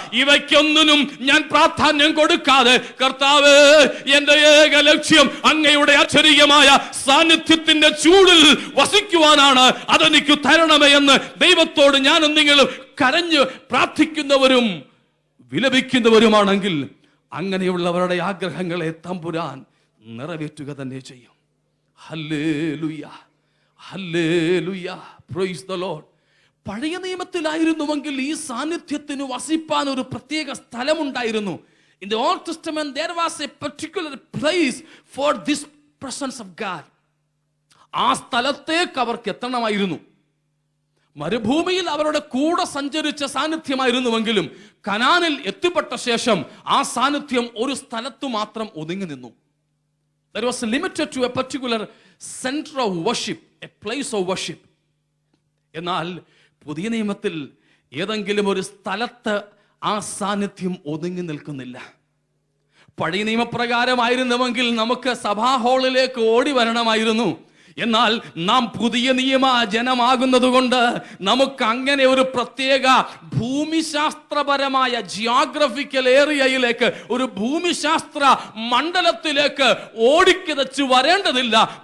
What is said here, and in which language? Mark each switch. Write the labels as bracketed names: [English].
[Malayalam] ഇവയ്ക്കൊന്നിനും ഞാൻ പ്രാധാന്യം കൊടുക്കാതെ, കർത്താവേ, എന്റെ ഏക ലക്ഷ്യം അങ്ങയുടെ അക്ഷരീയമായ സാന്നിധ്യത്തിന്റെ ചൂടിൽ വസിക്കുവാനാണ്, അതെനിക്ക് തരണമേ എന്ന് ദൈവത്തോട് ഞാനും നിങ്ങളും കരഞ്ഞ് പ്രാർത്ഥിക്കുന്നവരും വിലപിക്കുന്നവരുമാണെങ്കിൽ അങ്ങനെയുള്ളവരുടെ ആഗ്രഹങ്ങളെ തമ്പുരാൻ നിറവേറ്റുക തന്നെ ചെയ്യും. Hallelujah, hallelujah, praise the Lord. പഴയ നിയമത്തിലായിരുന്നുവെങ്കിൽ ഈ സാന്നിധ്യത്തിന് വസിപ്പാൻ ഒരു പ്രത്യേക സ്ഥലമുണ്ടായിരുന്നു. [English] In the Old Testament there was a particular place for this presence of God. [Malayalam] ആ സ്ഥലത്തേക്ക് അവർക്ക് എത്തണമായിരുന്നു. മരുഭൂമിയിൽ അവരുടെ കൂടെ സഞ്ചരിച്ച സാന്നിധ്യമായിരുന്നുവെങ്കിലും കനാനിൽ എത്തിപ്പെട്ട ശേഷം ആ സാന്നിധ്യം ഒരു സ്ഥലത്ത് മാത്രം ഒതുങ്ങി നിന്നു. [English] That was limited to a particular center of worship, a place of worship. [Malayalam] എന്നാൽ പുതിയ നിയമത്തിൽ ഏതെങ്കിലും ഒരു സ്ഥലത്ത് ആ സാന്നിധ്യം ഒതുങ്ങി നിൽക്കുന്നില്ല. പഴയ നിയമപ്രകാരമായിരുന്നുവെങ്കിൽ നമുക്ക് സഭാ ഹാളിലേക്ക് ഓടി വരണമായിരുന്നു. എന്നാൽ നാം പുതിയ നിയമ ജനമാകുന്നത് കൊണ്ട് നമുക്ക് അങ്ങനെ ഒരു പ്രത്യേക ഭൂമിശാസ്ത്രപരമായ ജിയോഗ്രഫിക്കൽ ഏരിയയിലേക്ക്, ഒരു ഭൂമിശാസ്ത്ര മണ്ഡലത്തിലേക്ക് ഓടിക്കിതച്ച് വരേണ്ടതില്ല.